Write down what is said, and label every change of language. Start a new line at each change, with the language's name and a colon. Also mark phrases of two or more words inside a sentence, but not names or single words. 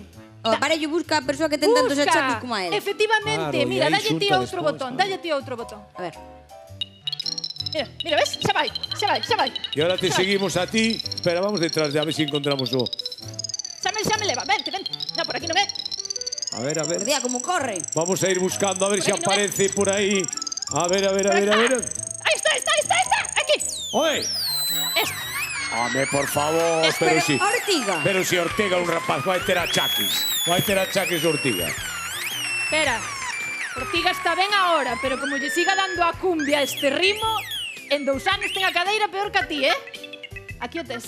Galician: O aparello busca a persoa que ten tantos achaques como a él. Efectivamente, Claro, mira, e aí dalle ti xunta outro despois, botón, claro. dalle ti outro botón. A ver. Mira, ves? Xa vai.
Spanish: Y ahora te seguimos a ti, pero vamos detrás de a ver si encontramos o...
Galician: Xa me leva, vente. No, por aquí non é. A ver, a ver. Por día, como corre.
Spanish: Vamos a ir buscando a ver si
Galician: Por aquí no ve. aparece por ahí. A ver.
Spanish: Ahí está, aquí. ¡Oye! Esta.
Galician: Home,
Spanish: por favor, pero si...
Galician: Ortiga. Pero si Ortega un rapaz vai ter achaques. Vai ter achaques Ortiga. Espera, Ortiga está ben ahora, pero como lle siga dando a cumbia este ritmo, en 2 anos ten a cadeira peor que a ti, Aquí o tes.